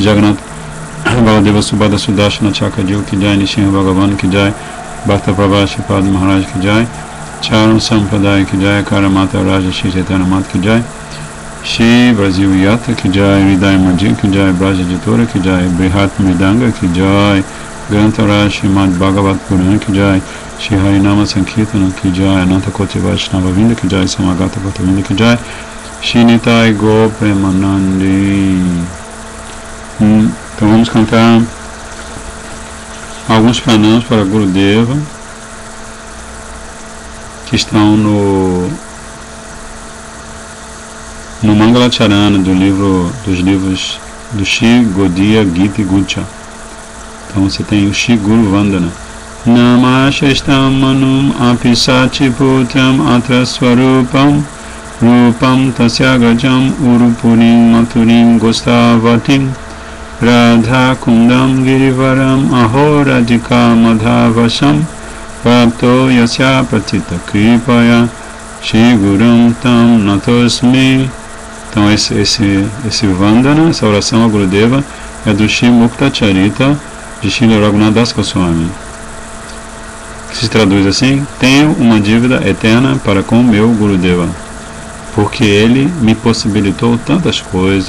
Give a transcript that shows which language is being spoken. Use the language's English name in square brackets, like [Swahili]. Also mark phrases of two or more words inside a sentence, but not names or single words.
[Sanskrit] Jagannath Baladeva Subhada Sudashana Chaka Jiv Ki Jai, Nishinha Bhagavan Ki Jai, Bhakta Prabha Shri Pad Maharaj Ki Jai, Charan Sampradaya Ki Jai, Karamata Raja Shri Chaitanya Mat Ki Jai, Shri Brazil Yata Ki Jai, Hridaya Marjin Ki Jai, Braja Jitora Ki Jai, Brihat Mridanga Ki Jai, Grantara Shrimad Bhagavat Purana Ki Jai, Shri Harinama Sankirtana Ki Jai, Ananta Koti Vaishnava Vinda Ki Jai, Samagata Bhata Vinda Ki Jai, Shri Nitai Go Premanandi. [Portuguese] Então vamos cantar alguns pranams para Gurudeva que estão no Mangalacharana dos livros do Shri Gaudiya Gita Gucha. Então você tem o Shri Guru Vandana. [Sanskrit] Namashestam manum apisati putram atraswarupam rupam tasyagrajam urupurim maturim gostavatim Radha Kundam Girivaram Ahoradika Madhavasham Prapto Yasya Pratita Kripaya Shri Gurum Tam Natosmi. [Portuguese] Então esse Vandana, essa oração a Gurudeva é do Shri Mukta Charita de Shri Raghunath Das Goswami, que se traduz assim: tenho uma dívida eterna para com o meu Gurudeva, porque ele me possibilitou tantas coisas.